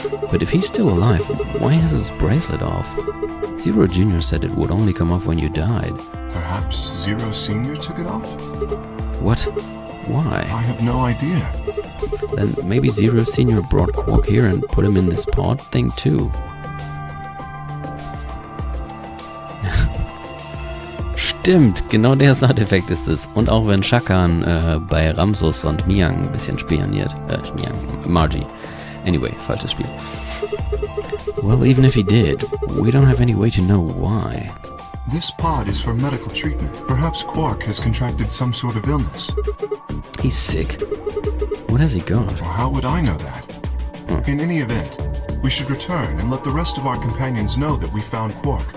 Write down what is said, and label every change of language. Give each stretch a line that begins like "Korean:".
English: But if he's still alive, why has his bracelet off? Zero Jr. said it would only come off when you died. Perhaps Zero Senior took it off? What? Why? I have no idea. Then maybe Zero Senior brought Quark here and put him in this pod thing too.
German: Stimmt, genau der Soundeffekt ist es. Und auch wenn Shakan bei Ramsus und Miang ein bisschen spioniert. Margie. Anyway, falsches Spiel.
English: Well, even if he did, we don't have any way to know why. This pod is for medical treatment. Perhaps Quark has contracted some sort of illness. He's sick. What has he got? Well, how would I know that? In any event, we should return and let the rest of our companions know that we found Quark.